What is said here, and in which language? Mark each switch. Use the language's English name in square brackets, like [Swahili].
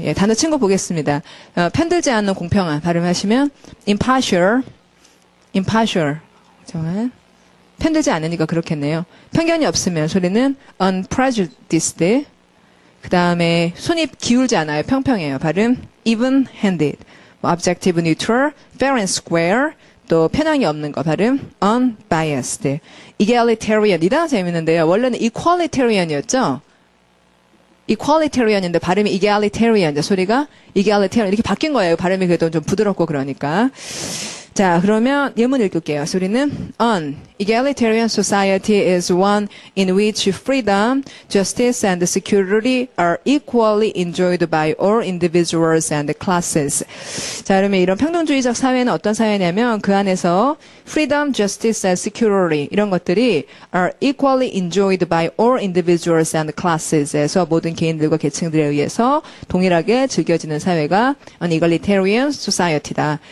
[Korean] 예, 단어 친구 보겠습니다. 편들지 않는 공평한 발음하시면 impartial 정말 편들지 않으니까 그렇겠네요. 편견이 없으면 소리는 unprejudiced. 그 다음에 손이 기울지 않아요. 평평해요. [English] 발음 even-handed, objective neutral, fair and square, [Korean] 또 편향이 없는 거 발음 [English] unbiased. [Korean] egalitarian 이 단어 재밌는데요. 원래는 equalitarian이었죠. equalitarian인데 발음이 egalitarian, 소리가 egalitarian 이렇게 바뀐 거예요. 발음이 그래도 좀 부드럽고 그러니까. 자, 그러면 예문 읽을게요. 소리는 [English] An egalitarian society is one in which freedom, justice, and security are equally enjoyed by all individuals and classes. [Korean] 자, 그러면 이런 평등주의적 사회는 어떤 사회냐면 그 안에서 [English] freedom, justice, and security [Korean] 이런 것들이 [English] are equally enjoyed by all individuals and classes [Korean] 에서 모든 개인들과 계층들에 의해서 동일하게 즐겨지는 사회가 [English] an egalitarian society [Korean] 다.